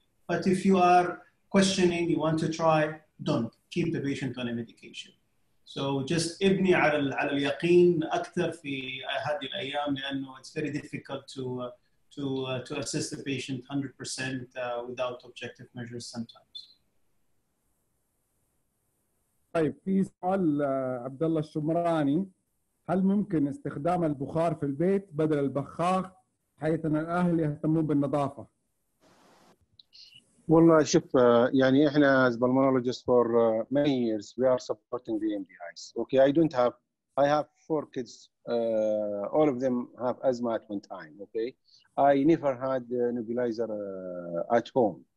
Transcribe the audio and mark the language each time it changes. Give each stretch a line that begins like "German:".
English: But if you are questioning, you want to try, don't. Keep the patient on a medication. So just
Arabic: ابني على اليقين أكثر في هذه الأيام لأنه
English: it's very difficult to assist the patient 100% without objective measures sometimes.
Arabic: طيب في سؤال عبد الله الشمراني، هل ممكن استخدام البخار في البيت بدل البخاخ حيث ان الاهل يهتمون بالنظافه؟ والله شوف يعني احنا
English: as pulmonologists for many years we are supporting the MDIs. Okay, I have 4 kids. All of them have asthma at one time. Okay, I never had a nebulizer at home.